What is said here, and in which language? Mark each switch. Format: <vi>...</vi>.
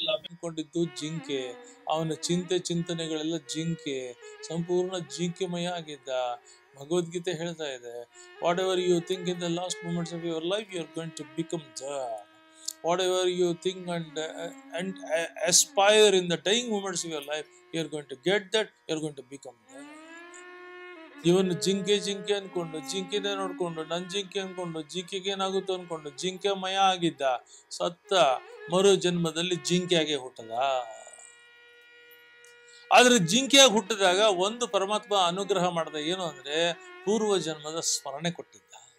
<kn>ಅನ್ಕೊಂಡಿದ್ದು ಜಿಂಕೆ, ಅವನ ಚಿಂತನೆಗಳೆಲ್ಲ ಜಿಂಕೆ, ಸಂಪೂರ್ಣ ಜಿಂಕೆಮಯ ಆಗಿದ್ದ. ಭಗವದ್ಗೀತೆ ಹೇಳ್ತಾ ಇದೆ,</kn> <en>Whatever you think in the last moments of your life you are going to become that. Whatever you think and aspire in the dying moments of your life, you are going to get that, you are going to become that.</en> <kn>ಇವನು ಜಿಂಕೆ ಅನ್ಕೊಂಡು ಜಿಂಕೆನೆ ನೋಡ್ಕೊಂಡು ನನ್ ಜಿಂಕೆ ಅನ್ಕೊಂಡು ಜಿಂಕೆಗೆ ಏನಾಗುತ್ತೋ ಅನ್ಕೊಂಡು ಜಿಂಕೆ ಮಯ ಆಗಿದ್ದ, ಸತ್ತ, ಮರು ಜನ್ಮದಲ್ಲಿ ಜಿಂಕೆಯಾಗೆ ಹುಟ್ಟದ. ಆದ್ರೆ ಜಿಂಕೆಯಾಗಿ ಹುಟ್ಟಿದಾಗ ಒಂದು ಪರಮಾತ್ಮ ಅನುಗ್ರಹ ಮಾಡ್ದ, ಏನು ಅಂದ್ರೆ ಪೂರ್ವ ಜನ್ಮದ ಸ್ಮರಣೆ ಕೊಟ್ಟಿದ್ದ.</kn>